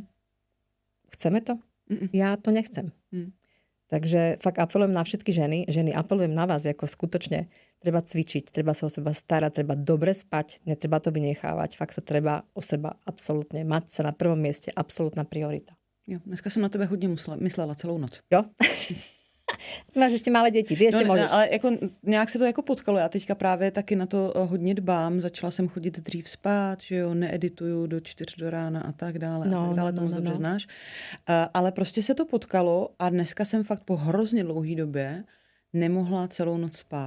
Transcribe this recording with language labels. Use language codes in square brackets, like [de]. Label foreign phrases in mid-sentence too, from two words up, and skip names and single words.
[sk] Chceme to? Ja to nechcem. Takže fakt apelujem na všetky ženy, apelujem na vás, ako skutočne treba cvičiť, treba sa o seba starať, treba dobre spať, netreba to vynechávať, fakt sa treba o seba absolútne mať sa na prvom mieste, absolútna priorita. [cs] Jo, dneska jsem na tebe hodně myslela celou noc. Jo? Máš ještě malé děti, ty ještě můžeš. Ale jako, nějak se to jako potkalo. Já teďka právě taky na to hodně dbám. Začala jsem chodit dřív spát, že jo, needituju do 4 do rána a tak dále. To moc dobře znáš. Ale prostě se to potkalo a dneska jsem fakt po hrozně dlouhý době nemohla celou noc spát.